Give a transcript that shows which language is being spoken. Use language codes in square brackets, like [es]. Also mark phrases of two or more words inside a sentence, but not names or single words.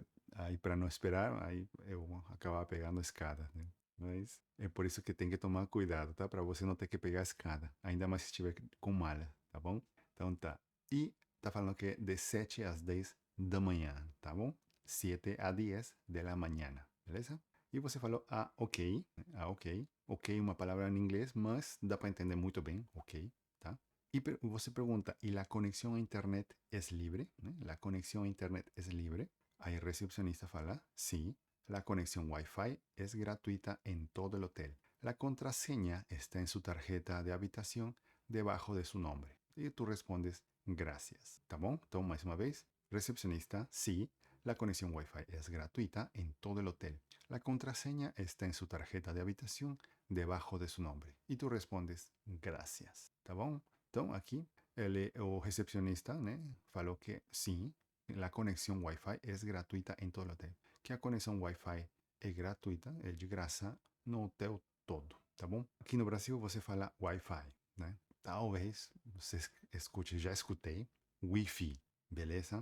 [pt] Aí para não esperar, aí eu acabava pegando a escada, né? Mas é por isso que tem que tomar cuidado, tá? Para você não ter que pegar a escada, ainda mais se estiver com mala, tá bom? Então tá. E tá falando que é de 7 às 10 da manhã, tá bom? [es] 7 a 10 de la mañana, [pt] beleza? E você falou, ah, ok, ok. Ok é uma palavra em inglês, mas dá para entender muito bem, ok, tá? Y você pergunta, [es] ¿y la conexión a internet es libre? ¿La conexión a internet es libre? Ahí el recepcionista fala, sí, la conexión Wi-Fi es gratuita en todo el hotel. La contraseña está en su tarjeta de habitación debajo de su nombre. Y tú respondes, gracias. [pt] ¿Tá bom? Então, mais uma vez, recepcionista, [es] sí, la conexión Wi-Fi es gratuita en todo el hotel. La contraseña está en su tarjeta de habitación debajo de su nombre. Y tú respondes, gracias. [pt] ¿Tá bom? Então, aqui, o recepcionista, né, falou que sim, a conexão Wi-Fi é gratuita em todo o hotel. Que a conexão Wi-Fi é gratuita, é de graça no hotel todo, tá bom? Aqui no Brasil você fala Wi-Fi, né? Talvez você escute, já escutei, Wi-Fi, beleza?